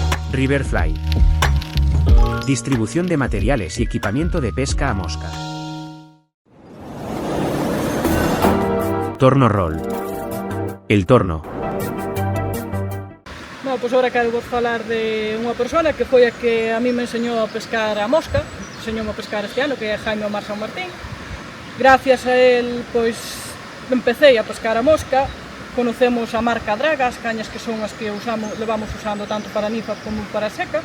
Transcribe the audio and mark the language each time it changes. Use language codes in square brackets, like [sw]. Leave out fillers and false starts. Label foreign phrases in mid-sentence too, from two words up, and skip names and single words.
[es] Riverfly. Distribución de materiales y equipamiento de pesca a mosca. Torno roll. El torno. [gl] Bueno, pois agora quero vos falar de unha persona que foi a que a mí me enseñou a pescar a mosca, enseñoume a pescar este ano, que é Jaime Omar San Martín. [es] Gracias a él, pois, empecé a pescar a mosca, conocemos a marca Draga, [gl] as cañas que son as que levamos usando tanto para nifa como para seca.